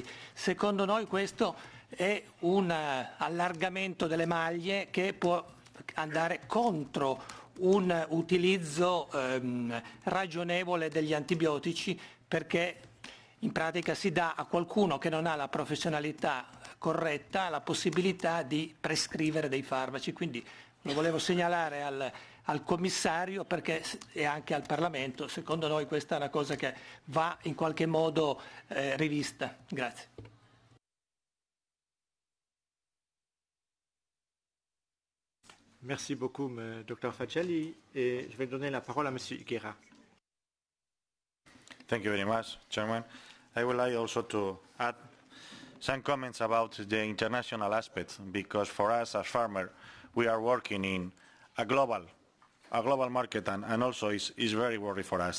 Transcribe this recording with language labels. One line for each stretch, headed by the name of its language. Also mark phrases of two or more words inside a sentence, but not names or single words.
Italian: Secondo noi questo è un allargamento delle maglie che può andare contro un utilizzo ragionevole degli antibiotici, perché in pratica si dà a qualcuno che non ha la professionalità corretta la possibilità di prescrivere dei farmaci. Quindi lo volevo segnalare al commissario e anche al Parlamento. Secondo noi questa è una cosa che va in qualche modo rivista. Grazie.
French: Merci beaucoup, Dr Facelli. Et je vais donner la parole à M. Higuera.
English: Thank you very much, Chairman. I would like also to add some comments about the international aspect, because for us as farmers, we are working in a global market, and also is very worried for us.